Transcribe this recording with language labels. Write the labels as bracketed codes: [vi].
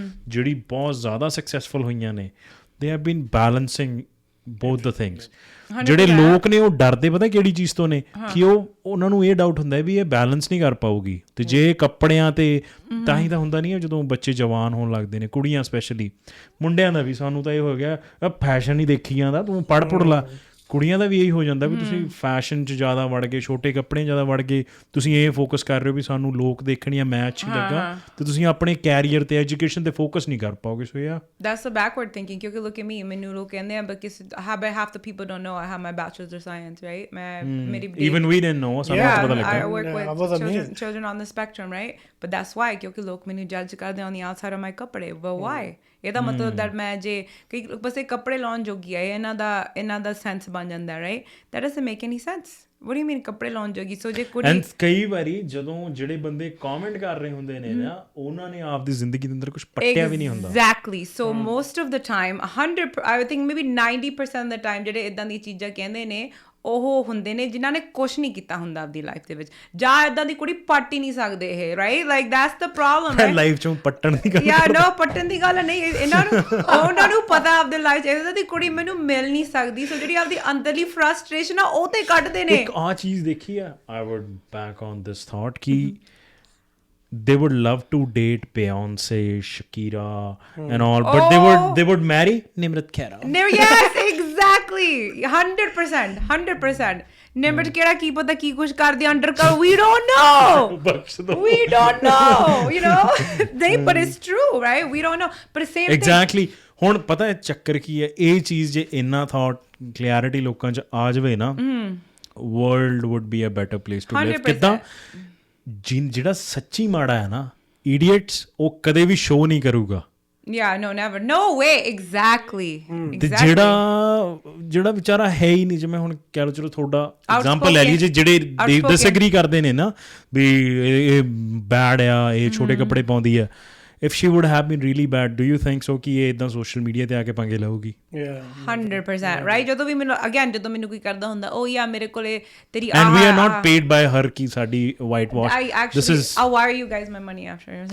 [pa] ਜਿਹੜੀ ਬਹੁਤ ਜ਼ਿਆਦਾ ਸਕਸੈਸਫੁਲ ਹੋਈਆਂ ਨੇ [en] they have been balancing both the things [pa] ਜਿਹੜੇ ਲੋਕ ਨੇ ਉਹ ਡਰਦੇ ਪਤਾ ਕਿਹੜੀ ਚੀਜ਼ ਤੋਂ ਨੇ ਕਿ ਉਹਨਾਂ ਨੂੰ ਇਹ ਡਾਊਟ ਹੁੰਦਾ ਵੀ ਇਹ ਬੈਲੈਂਸ ਨਹੀਂ ਕਰ ਪਾਊਗੀ ਤੇ ਜੇ ਕੱਪੜਿਆਂ ਤੇ ਤਾਂ ਹੀ ਤਾਂ ਹੁੰਦਾ ਨਹੀਂ ਜਦੋਂ ਬੱਚੇ ਜਵਾਨ ਹੋਣ ਲੱਗਦੇ ਨੇ ਕੁੜੀਆਂ ਸਪੈਸ਼ਲੀ ਮੁੰਡਿਆਂ ਦਾ ਵੀ ਸਾਨੂੰ ਤਾਂ ਇਹ ਹੋ ਗਿਆ ਫੈਸ਼ਨ ਹੀ ਦੇਖੀ ਜਾਂਦਾ ਤੂੰ ਪੜ੍ਹ ਪੁੜ ਲਾ ਕੁੜੀਆਂ ਦਾ ਵੀ ਇਹੀ ਹੋ ਜਾਂਦਾ ਵੀ ਤੁਸੀਂ ਫੈਸ਼ਨ 'ਚ ਜ਼ਿਆਦਾ ਵੜ ਗਏ ਛੋਟੇ ਕੱਪੜੇ ਜ਼ਿਆਦਾ ਵੜ ਗਏ ਤੁਸੀਂ ਇਹ ਫੋਕਸ ਕਰ ਰਹੇ ਹੋ ਵੀ ਸਾਨੂੰ ਲੋਕ ਦੇਖਣ ਜਾਂ ਮੈਚ ਹੀ ਲੱਗਾ ਤੇ ਤੁਸੀਂ ਆਪਣੇ ਕੈਰੀਅਰ ਤੇ ਐਜੂਕੇਸ਼ਨ ਤੇ ਫੋਕਸ ਨਹੀਂ ਕਰ ਪਾਓਗੇ ਸੋ ਯਾ [en] that's the backward thinking [pa] ਕਿਉਂਕਿ [en] look at me [pa] ਮੈਨੂੰ ਲੋਕ ਕਹਿੰਦੇ ਆ [en] but half the people don't know I have my bachelor's of science right [pa] ਮੈਂ ਮੇਰੀ [en] even we didn't know [pa] ਸਾਨੂੰ ਪਤਾ ਲੱਗਾ [en] I work with children on the spectrum right but that's why [pa] ਕਿਉਂਕਿ ਲੋਕ ਮੈਨੂੰ ਜੱਜ ਕਰਦੇ [en] on the outside of my ਕੱਪੜੇ but why ਇਹਦਾ ਮਤਲਬ that [pa] ਮੈਂ ਜੇ ਕਈ ਬਸ ਇਹ ਕੱਪੜੇ ਲਾਉਣ ਜੋਗੀ ਆ ਇਹਨਾਂ ਦਾ ਸੈਂਸ ਬਣ ਜਾਂਦਾ right [en] that doesn't make any sense what do you mean [pa] ਕੱਪੜੇ ਲਾਉਣ ਜੋਗੀ ਸੋ ਜੇ ਕੁੜੀ ਐਂਡ ਕਈ ਵਾਰੀ ਜਦੋਂ ਜਿਹੜੇ ਬੰਦੇ ਕਮੈਂਟ ਕਰ ਰਹੇ ਹੁੰਦੇ ਨੇ ਨਾ ਉਹਨਾਂ ਨੇ ਆਪਦੀ ਜ਼ਿੰਦਗੀ ਦੇ ਅੰਦਰ ਕੁਝ ਪੱਟਿਆ ਵੀ ਨਹੀਂ ਹੁੰਦਾ [en] exactly so most of the time [pa] 100 I think maybe 90% of the time ਜਿਹੜੇ ਇਦਾਂ ਦੀ ਚੀਜ਼ਾਂ ਕਹਿੰਦੇ ਨੇ ਉਹ ਹੁੰਦੇ ਨੇ ਜਿਨ੍ਹਾਂ ਨੇ ਕੁਛ ਨਹੀਂ ਕੀਤਾ ਹੁੰਦਾ ਆਪਦੀ ਲਾਈਫ ਦੇ ਵਿੱਚ ਜਾਂ ਏਦਾਂ ਦੀ ਕੁੜੀ ਪੱਟ ਹੀ ਨਹੀਂ ਸਕਦੇ ਇਹ right like that's the problem life ਚੋਂ ਪੱਟਣ ਦੀ ਗੱਲ ਯਾ ਨੋ ਪੱਟਣ ਦੀ ਗੱਲ ਨਹੀਂ ਉਹਨਾਂ ਨੂੰ ਪਤਾ ਆਪਦੇ ਲਾਈਫ 'ਚ ਏਦਾਂ ਦੀ ਕੁੜੀ ਮੈਨੂੰ ਮਿਲ ਨਹੀਂ ਸਕਦੀ ਸੋ ਜਿਹੜੀ ਆਪਦੀ ਅੰਦਰਲੀ ਫਰਸਟ੍ਰੇਸ਼ਨ ਆ ਉਹ ਤੇ ਕੱਢਦੇ ਨੇ ਇੱਕ ਆਹ ਚੀਜ਼ ਦੇਖੀ ਆ [en] I would back on this thought ਕਿ they would love to date Beyonce, Shakira and all but they would marry Nimrat Khera. Yes, exactly. 100%. [pa] Nimrat Khera ਕੀ ਪਤਾ ਕੀ ਕੁਝ ਕਰਦੀ ਅੰਡਰਕਵਰ [en] we don't know. We don't know, you know. But it's true, right? We don't know. But same thing. Exactly. [pa] ਹੁਣ ਪਤਾ ਹੈ ਚੱਕਰ ਕੀ ਹੈ ਇਹ ਚੀਜ਼ ਜੇ ਇੰਨਾ ਥਾਟ ਕਲੈਰਿਟੀ ਲੋਕਾਂ 'ਚ ਆ ਜਾਵੇ ਨਾ [en] world would be a better place to live. [pa] ਕਿੱਦਾਂ ਜਿਹੜਾ ਸੱਚੀ ਮਾੜਾ ਹੈ ਨਾ ਇਡੀਅਟਸ ਉਹ ਕਦੇ ਵੀ ਸ਼ੋਅ ਨਹੀਂ ਕਰੂਗਾ [en] yeah no never no way exactly [pa] ਤੇ ਜਿਹੜਾ ਵਿਚਾਰਾ ਹੈ ਹੀ ਨਹੀਂ ਜਿਵੇਂ ਹੁਣ ਕਹਿ ਲਓ ਚਲੋ ਤੁਹਾਡਾ ਐਗਜ਼ਾਮਪਲ ਲੈ ਲਈਏ ਜਿਹੜੇ ਡਿਸਐਗਰੀ ਕਰਦੇ ਨੇ ਨਾ ਵੀ ਇਹ ਬੈਡ ਆ ਇਹ ਛੋਟੇ ਕੱਪੜੇ ਪਾਉਂਦੀ ਆ [en] if she would have been really bad, do you think so [pa] ਕਿ ਇਹ ਇਦਾਂ ਸੋਸ਼ਲ ਮੀਡੀਆ ਤੇ ਆ ਕੇ ਪੰਗੇ ਲਊਗੀ? [en] 100% right. [pa] ਜਦੋਂ ਵੀ ਮੈਨੂੰ again ਜਦੋਂ ਮੈਨੂੰ ਕੋਈ ਕਰਦਾ ਹੁੰਦਾ ਉਹ ਯਾ ਮੇਰੇ ਕੋਲੇ ਤੇਰੀ [en] and we are not paid by her [pa] ਕਿ ਸਾਡੀ [en] white wash. I actually, this is I'll wire you guys my money after.